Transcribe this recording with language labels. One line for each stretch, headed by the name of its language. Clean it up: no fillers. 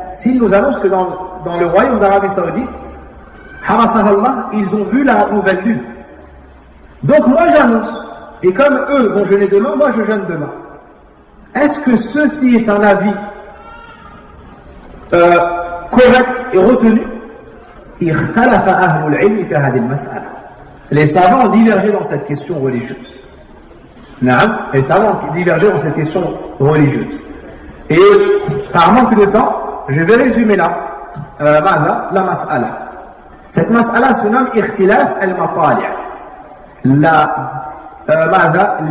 French: S'ils nous annoncent que dans le royaume d'Arabie saoudite, harasahallah, ils ont vu la nouvelle lune. Donc moi j'annonce. Et comme eux vont jeûner demain, moi je jeûne demain. Est-ce que ceci est un avis correct et retenu?
Arabic: اختلف أهل العلم في هذه المسألة.
French: Les savants ont divergé dans cette question religieuse. Naam, les savants ont divergé dans cette question religieuse. Et par manque de temps, je vais résumer là, la masala. Cette masala se nomme اختلاف المطالع.